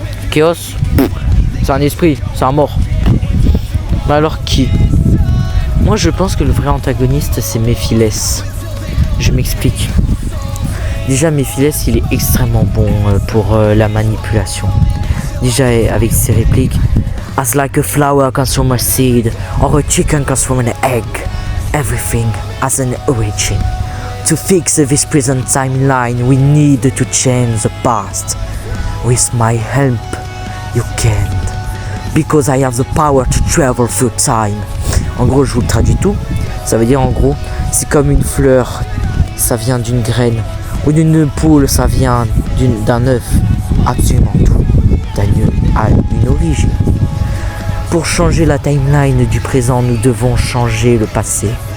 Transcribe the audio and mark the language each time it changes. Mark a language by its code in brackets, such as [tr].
[fr] Chaos, c'est un esprit, c'est un mort. Mais alors qui? Moi je pense que le vrai antagoniste c'est Mephiles. Je m'explique. Déjà Mephiles il est extrêmement bon pour la manipulation. Déjà avec ses répliques. [en] As like a flower comes from a seed, or a chicken comes from an egg, everything has an origin. To fix this present timeline we need to change the past. With my help you can't. Because I have the power to travel through time. [fr] En gros, je vous le traduis tout. Ça veut dire en gros, c'est comme une fleur, ça vient d'une graine. Ou d'une poule, ça vient d'un œuf. Absolument tout. D'un œuf a une origine. Pour changer la timeline du présent, nous devons changer le passé.